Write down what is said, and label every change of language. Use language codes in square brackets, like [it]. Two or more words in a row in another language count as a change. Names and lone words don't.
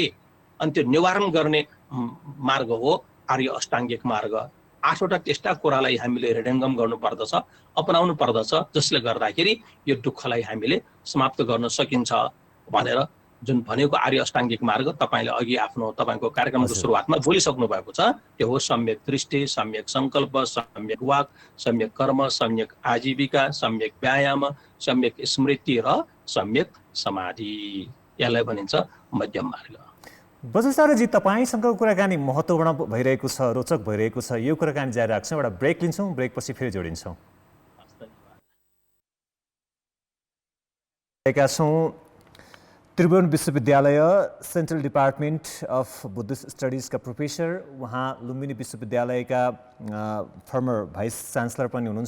[ne] अनि त्यो निवारण गर्ने मार्ग हो आर्य अष्टाङ्गिक मार्ग। 8वटा त्यस्ता कुरालाई हामीले हृदयङ्गम गर्नुपर्दछ, अपनाउनु पर्दछ, जसले गर्दाखेरि यो दुःखलाई हामीले समाप्त गर्न सकिन्छ भनेर जुन भनेको आर्य अष्टाङ्गिक मार्ग तपाईँले अघि तपाईँको कार्यक्रमको सुरुवातमा बोलिसक्नु भएको छ। त्यो हो सम्यक दृष्टि, सम्यक सङ्कल्प, सम्यक वाक, सम्यक कर्म, सम्यक आजीविका, सम्यक व्यायाम, सम्यक स्मृति र सम्यक समाधि। यसलाई भनिन्छ मध्यम मार्ग। बजसारजी, तपाईँसँग कुराकानी महत्त्वपूर्ण भइरहेको छ, रोचक भइरहेको छ। यो कुराकानी जारी राख्छौँ, एउटा ब्रेक लिन्छौँ, ब्रेकपछि फेरि जोडिन्छौँ। त्रिभुवन विश्वविद्यालय सेन्ट्रल डिपार्टमेन्ट अफ बुद्धिस्ट स्टडिजका प्रोफेसर, उहाँ लुम्बिनी विश्वविद्यालयका [en] former vice chancellor [ne] पनि हुनुहुन्छ।